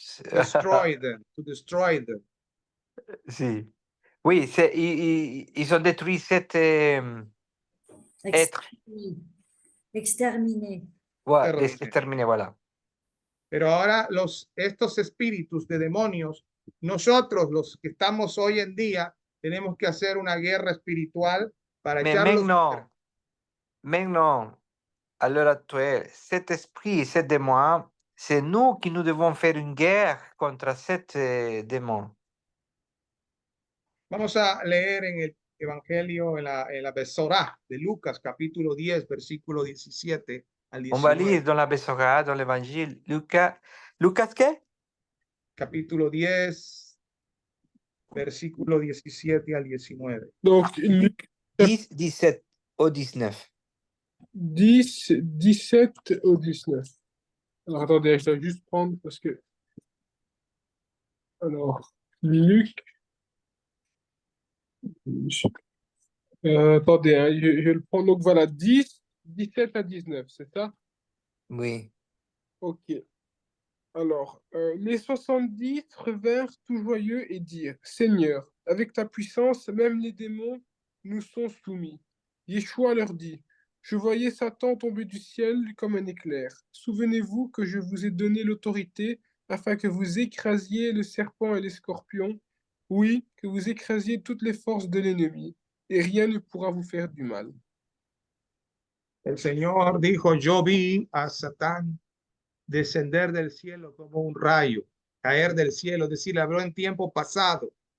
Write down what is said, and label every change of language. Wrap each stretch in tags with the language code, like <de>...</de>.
<en>Destroy them, to destroy them.</en> <es>si.</es> <fr>Oui, ils ont détruit cet être. Exterminé. Voilà, Exterminé. exterminé, voilà.</fr> <es>Pero ahora estos espíritus de demonios, nosotros los que estamos hoy en día, tenemos que hacer una guerra espiritual para</es> <fr>Mais</fr> <es>echarlos.</es> <fr>maintenant, à l'heure actuelle, cet esprit, cet démon, c'est nous qui nous devons faire une guerre contre cet démon.</fr> <es>Vamos a leer en el Evangelio, en la Besorá de Lucas, capítulo 10, versículo 17 al</es> <fr>On va</fr> <es>19.</es> <fr>lire dans la Bessorah, dans l'évangile, Lucas</fr> <es>qué? Capítulo 10, versículo 17 al 19.</es> <fr>Donc, Luc 10, 17 au 19. 10, 17 au 19. Alors, attendez, je dois juste prendre parce que... Alors, Luc... attendez, hein, je le prends. Donc, voilà, 10, 17 à 19, c'est ça? Oui. Ok. Alors, les 70 revinrent tout joyeux et dirent, Seigneur, avec ta puissance, même les démons nous sont soumis. Yeshua leur dit, je voyais Satan tomber du ciel comme un éclair. Souvenez-vous que je vous ai donné l'autorité afin que vous écrasiez le serpent et les scorpions, oui, que vous écrasiez toutes les forces de l'ennemi, et rien ne pourra vous faire du mal.</fr> <es>El Señor dijo, yo vi a Satán descender del cielo como un rayo, caer del cielo, es decir, habló en tiempo pasado.</es>